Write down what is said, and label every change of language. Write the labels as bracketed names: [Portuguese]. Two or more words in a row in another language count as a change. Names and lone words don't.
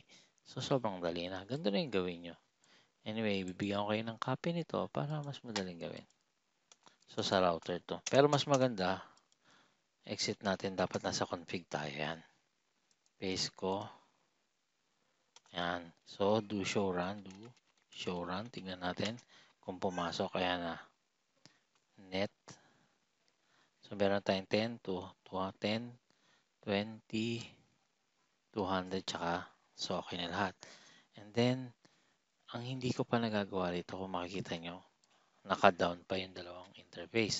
[Filipino] So, sobrang dali na. Ganito na yung gawin nyo. Anyway, bibigyan ko kayo ng copy nito para mas madaling gawin. So, So, [English] sa router to. [Filipino] Pero mas maganda, exit natin. Dapat nasa config tayo. Yan. Paste ko. Yan. [English] So, do show run. Do show run. [Filipino] Tignan natin kung pumasok. Ayan na. Net. So, meron tayong [English] 10 to 10, 20, 200, [Filipino] tsaka so, okay na lahat. And then, ang hindi ko pa nagagawa rito, kung makikita nyo, naka-down pa yung dalawang interface.